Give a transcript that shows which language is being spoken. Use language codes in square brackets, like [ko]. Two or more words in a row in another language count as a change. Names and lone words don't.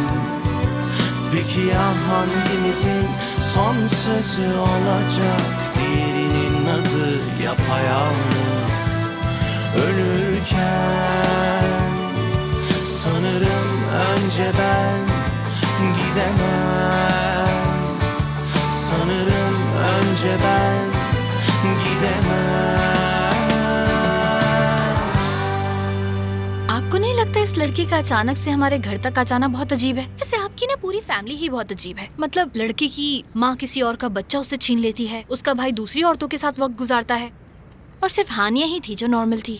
[tr] Peki ya hangimizin son sözü olacak, diğerinin adı yapayalnız ölürken? Sanırım önce ben gidemem. Sanırım önce ben gidemem. [hi] आपको नहीं लगता इस लड़के का अचानक से हमारे घर तक आ जाना बहुत अजीब है? वैसे आपकी ना पूरी फैमिली ही बहुत अजीब है। मतलब लड़के की माँ किसी और का बच्चा उससे छीन लेती है, उसका भाई दूसरी औरतों के साथ वक्त गुजारता है, और सिर्फ हानिया ही थी जो नॉर्मल थी।